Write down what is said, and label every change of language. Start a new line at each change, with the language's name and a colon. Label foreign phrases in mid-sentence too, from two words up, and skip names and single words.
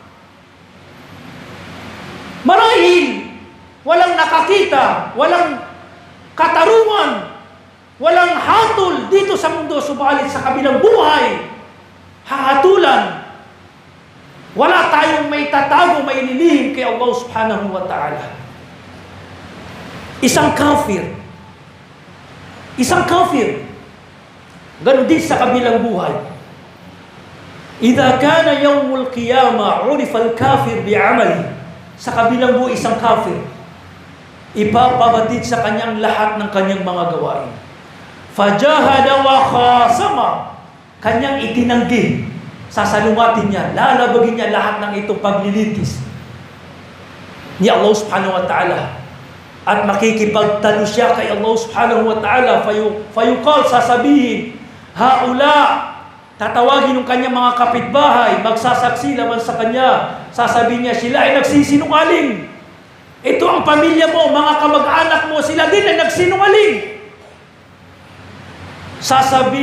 Filipino: Marahil walang nakakita, walang katarungan, walang hatol dito sa mundo, subalit sa kabilang buhay, hahatulan. Wala tayong may tatago, may nilihim kay Allah
Arabic: سبحانه وتعالى.
Filipino: Isang kafir, ganun din sa kabilang buhay.
Arabic: إذا كان يوم القيامة عرف الكافر بعمله.
Filipino: Sa kabilang buhay, isang kafir, ipapabatid sa kanyang lahat ng kanyang mga gawain.
Arabic: فجاحد وخاصم,
Filipino: kanyang itinanggi, sasalungatin niya, lalabagin niya lahat ng itong paglilitis ni Allah
Arabic: سبحانه وتعالى.
Filipino: At makikipagtalo siya kay Allah
Arabic: سبحانه وتعالى.
Filipino: Fayuqal, sasabihin, haula, tatawagin ng kanyang mga kapitbahay, magsasaksi laban sa kanya. Sasabihin niya, sila ay nagsisinungaling. Ito ang pamilya mo, mga kamag-anak mo, sila din ay nagsinungaling.